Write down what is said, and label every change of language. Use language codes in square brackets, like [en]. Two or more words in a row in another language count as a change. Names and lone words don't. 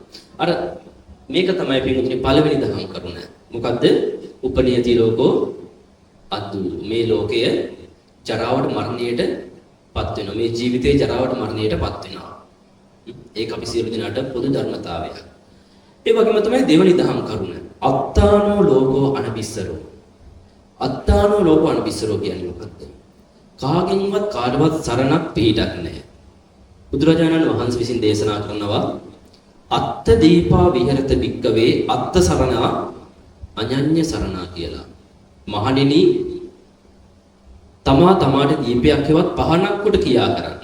[si] අර මේක තමයි පින්වතුනි පළවෙනි දහම් කරුණ. [pi] මොකද්ද? උපනියති ලෝකෝ අද්දු. [si] මේ ලෝකය ජරාවට මරණයටපත් වෙනවා. මේ ජීවිතේ ජරාවට මරණයටපත් වෙනවා. ඒක අපි සියලු දෙනාට පොදු ධර්මතාවයක්. ඒ වගේම තමයි දෙවෙනි දහම් කරුණ. [pi] අත්තානෝ ලෝකෝ අනබිස්සරෝ. අත්තානෝ ලෝකෝ අනබිස්සරෝ [si] කියන්නේ මොකක්ද? කාගෙන්වත් කාටවත් සරණක් පිහිටක් නැහැ. බුදුරජාණන් වහන්සේ විසින් දේශනා කරනවා [pi] අත්ත දීපා විහෙරත භික්කවේ අත්ත සරණා අඤඤ්ඤ සරණා [si] කියලා. මහණෙනි තමා තමාට දීපයක් හෙවත් පහනක් කොට කියා කරන්න.